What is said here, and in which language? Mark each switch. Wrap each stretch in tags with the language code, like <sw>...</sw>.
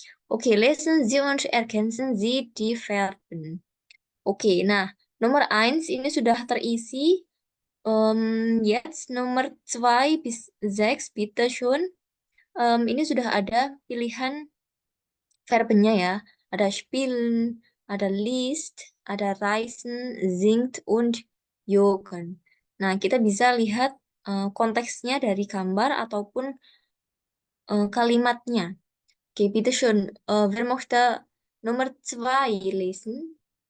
<de>Oke, lesen Sie und ergänzen Sie die Verben.</de> <id>Oke, nah, nomor 1 ini sudah terisi.</id> <de>Jetzt Nummer 2 bis 6, bitte schön.</de> <id>Ini sudah ada pilihan verbennya ya. Ada spielen, ada liest, ada reisen, singt, und joggen. Nah, kita bisa lihat konteksnya dari gambar ataupun kalimatnya.</id> <de>Oke, bitte schön. Wer möchte Nummer 2 lesen?</de>